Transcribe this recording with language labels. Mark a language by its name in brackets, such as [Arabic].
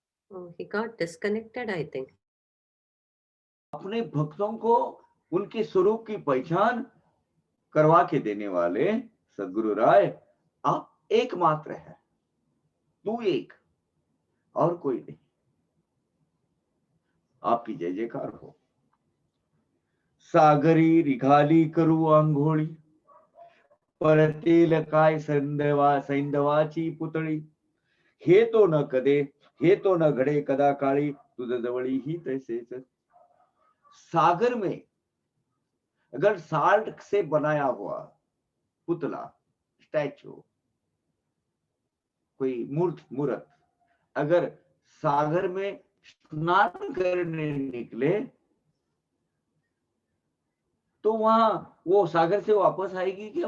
[English] Oh, he got disconnected, I think. [Hindi] अपने भक्तों को उनके स्वरूप की पहचान करवा के देने वाले सदगुरु राय, आप एकमात्र है, तू एक, और कोई नहीं। आपकी जय जयकार हो। [Marathi] सागरी रिघाली करू आंघोळी, परतील काय सैंधवाची पुतळी, हे तो न कदे, हे तो न घडे कदा काळी, तुझ जवळी ही तैसेच। [Hindi] सागर में अगर साल्ट से बनाया हुआ पुतला, स्टैचू, कोई मूर्त अगर सागर में स्नान करने निकले, तो वहां वो सागर से वापस आएगी क्या?